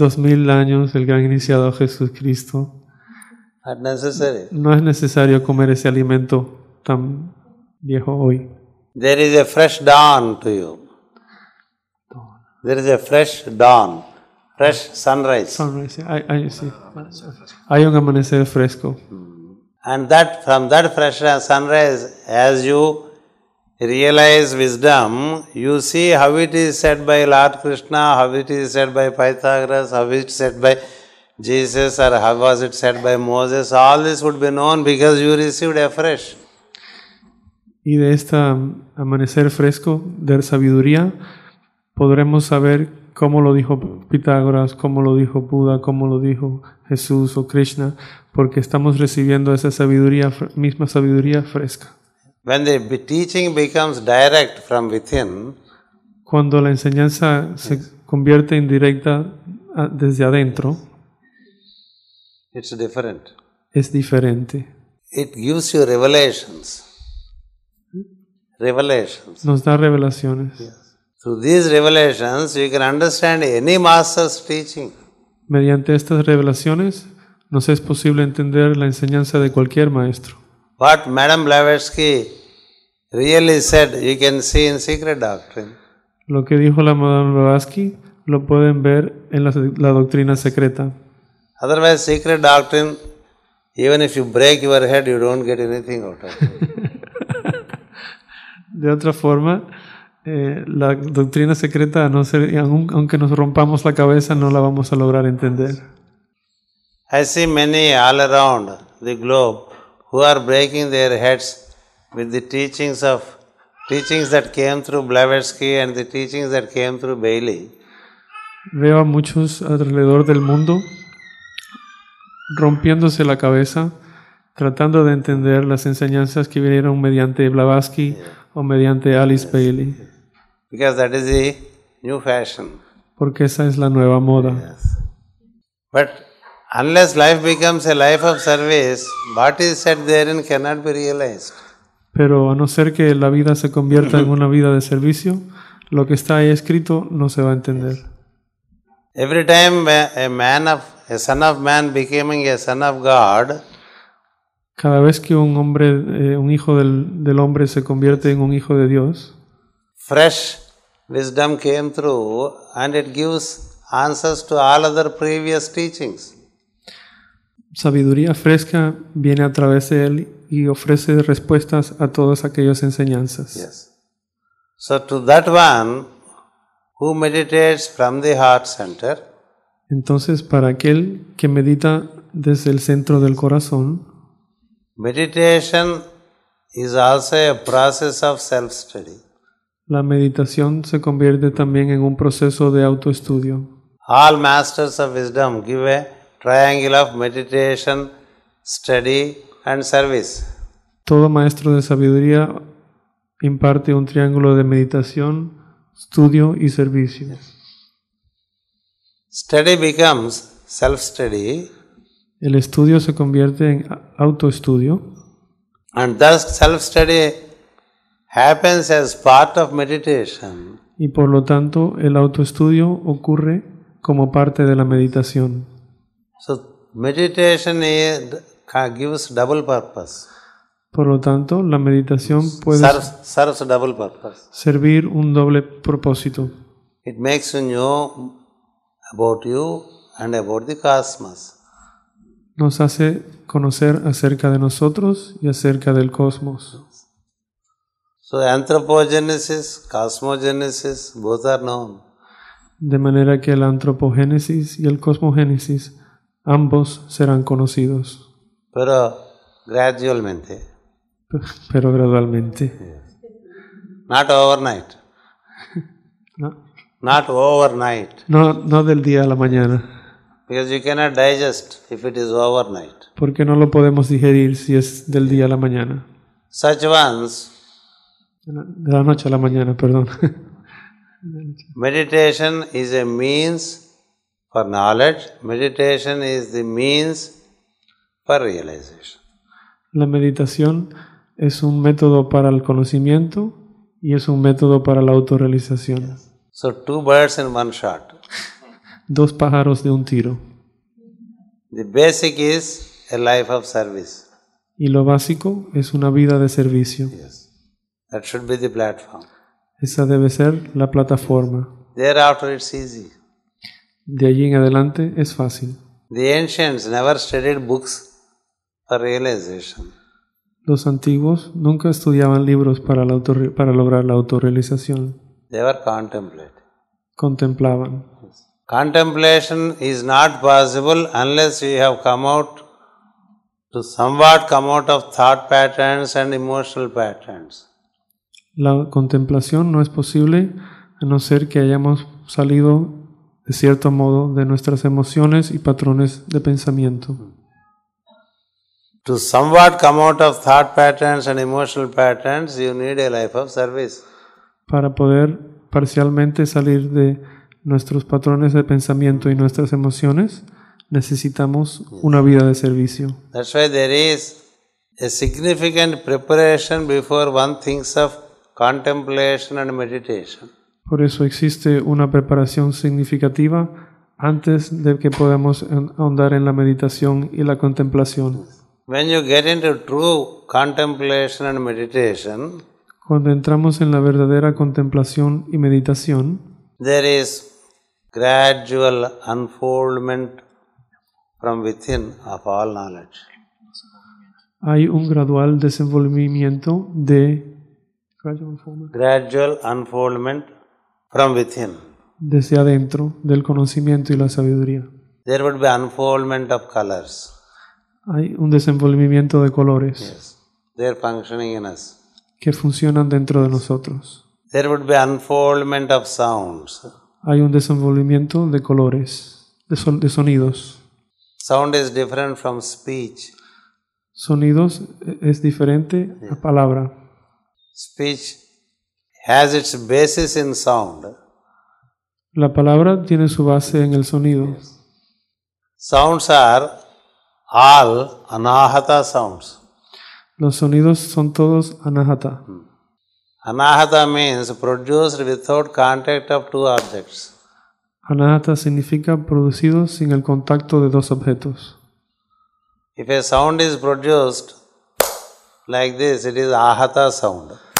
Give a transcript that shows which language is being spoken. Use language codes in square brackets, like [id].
[es] 2000 años el gran iniciado Jesucristo. [en] Not necessary. [es] No es necesario comer ese alimento tan viejo hoy. [en] There is a fresh dawn to you. There is a fresh dawn, fresh sunrise. [es] Sunrise, sí. Hay un amanecer fresco. [en] And from that fresh sunrise, as you realize wisdom, you see how it is said by Lord Krishna, how it is said by Pythagoras, how it is said by Jesus, or how was it said by Moses. All this would be known because you received afresh. [es] Y de este amanecer fresco de sabiduría podremos saber cómo lo dijo Pitágoras, cómo lo dijo Buda, cómo lo dijo Jesús o Krishna, porque estamos recibiendo esa sabiduría, misma sabiduría fresca. [en] When the teaching becomes direct from within, [es] cuando la enseñanza se convierte en directa desde adentro, [en] it's different. [es] Es diferente. [en] It gives you revelations. Revelations. [es] Nos da revelaciones. [en] Yes. Through these revelations, you can understand any master's teaching. [es] Mediante estas revelaciones, nos es posible entender la enseñanza de cualquier maestro. [en] What Madame Blavatsky really said, you can see in Secret Doctrine. [es] Lo que dijo la Madame Blavatsky lo pueden ver en la doctrina secreta. [en] Otherwise, Secret Doctrine, even if you break your head, you don't get anything out of it. [es] De otra forma, la doctrina secreta, aunque nos rompamos la cabeza, no la vamos a lograr entender. [en] I see many all around the globe who are breaking their heads with the teachings that came through Blavatsky and the teachings that came through Bailey. [es] Veo a muchos alrededor del mundo rompiéndose la cabeza, tratando de entender las enseñanzas que vinieron mediante Blavatsky o mediante Alice Bailey. [en] Because that is the new fashion. [es] Porque esa es la nueva moda. [en] Yes. But unless life becomes a life of service, what is said therein cannot be realized. [es] Pero a no ser que la vida se convierta en una vida de servicio, lo que está ahí escrito no se va a entender. [en] Every time a son of man becoming a son of God, [es] Cada vez que un hombre, un hijo del hombre se convierte en un hijo de Dios, [en] fresh wisdom came through and it gives answers to all other previous teachings. [es] sabiduría fresca viene a través de él y ofrece respuestas a todas aquellas enseñanzas. [en] Yes. So to that one who meditates from the heart center, [es] Entonces, para aquel que medita desde el centro del corazón, [en] meditation is also a process of self-study. [es] la meditación se convierte también en un proceso de autoestudio. [en] All masters of wisdom give a triangle of meditation, study and service. [es] Todo maestro de sabiduría imparte un triángulo de meditación, estudio y servicio. [en] Study becomes self-study, [es] El estudio se convierte en autoestudio [en] and thus self-study happens as part of meditation. [es] y por lo tanto el autoestudio ocurre como parte de la meditación. [en] So meditation gives double purpose. [es] Por lo tanto, la meditación puede [en] Serves a double purpose. [es] servir un doble propósito. [en] It makes you know about you and about the cosmos. [es] Nos hace conocer acerca de nosotros y acerca del cosmos. [en] So anthropogenesis, cosmogenesis, both are known. [es] De manera que la antropogénesis y el cosmogénesis ambos serán conocidos, Pero gradualmente, pero gradualmente. [en] not overnight. [es] No, [en] Not overnight. [es] no del día a la mañana, [en] Because you cannot digest if it is overnight. [es] porque no lo podemos digerir si es del día a la mañana. [en] Such ones, [es] De la noche a la mañana, perdón. [en] meditation is a means for knowledge. Meditation is the means for realization. [es] La meditación es un método para el conocimiento y es un método para la autorrealización. [en] So two birds in one shot. [es] Dos pájaros de un tiro. [en] The basic is a life of service. [es] Y lo básico es una vida de servicio. [en] Yes. That should be the platform. [es] Esa debe ser la plataforma. [en] Thereafter it's easy. [es] De allí en adelante es fácil. [en] The ancients never studied books for realization. [es] Los antiguos nunca estudiaban libros para lograr la autorrealización. [en] They were contemplating. [es] Contemplaban. [en] Contemplation is not possible unless you have somewhat come out of thought patterns and emotional patterns. [es] La contemplación no es posible a no ser que hayamos salido de cierto modo de nuestras emociones y patrones de pensamiento. [en] To somewhat come out of thought patterns and emotional patterns, you need a life of service. [es] Para poder parcialmente salir de nuestros patrones de pensamiento y nuestras emociones, necesitamos una vida de servicio. [en] That's why there is a significant preparation before one thinks of contemplation and meditation. [es] Por eso existe una preparación significativa antes de que podamos ahondar en la meditación y la contemplación. [en] When you get into true contemplation and meditation, [es] Cuando entramos en la verdadera contemplación y meditación, [en] there is gradual unfoldment from within of all knowledge. [es] hay un gradual desenvolvimiento [en] Gradual unfoldment from within. [es] desde adentro del conocimiento y la sabiduría. [en] There would be unfoldment of colors. [es] Hay un desenvolvimiento de colores [en] Yes. They are functioning in us. [es] que funcionan dentro de nosotros. [en] There would be unfoldment of sounds. [es] Hay un desenvolvimiento de colores, de sonidos. [en] Sound is different from speech. [es] Sonidos es diferente a palabra. [en] Speech has its basis in sound. [es] La palabra tiene su base en el sonido. [en] Sounds are all anahata sounds. [es] Los sonidos son todos anahata. [en] Anahata means produced without contact of two objects. [es] Anahata significa producidos sin el contacto de dos objetos. [en] If a sound is produced like this, it is ahata sound.